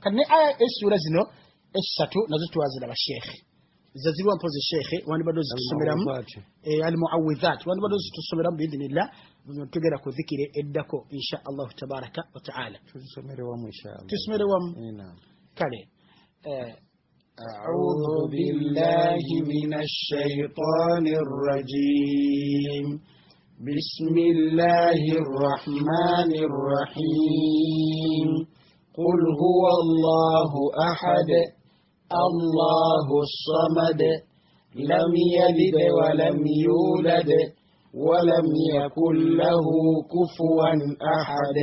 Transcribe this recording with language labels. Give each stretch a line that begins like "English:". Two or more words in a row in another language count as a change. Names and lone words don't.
Ganda: kati ne aya essura zino essatu nazo twaziraba shekhe zazirwa mpozi shekhe wandibadde zitusomeramu almuawidhat wandibadde zitusomeramu biidhnillah tugera ku dhikire eddako
Arabic: إن شاء الله تبارك وتعالى.
Ganda: tusomerewamu kale.
Arabic: أعوذ بالله من الشيطان الرجيم. بسم الله الرحمن الرحيم. قل هو الله أحد الله الصمد لم يلد ولم يولد ولم يكن له كفوا أحد.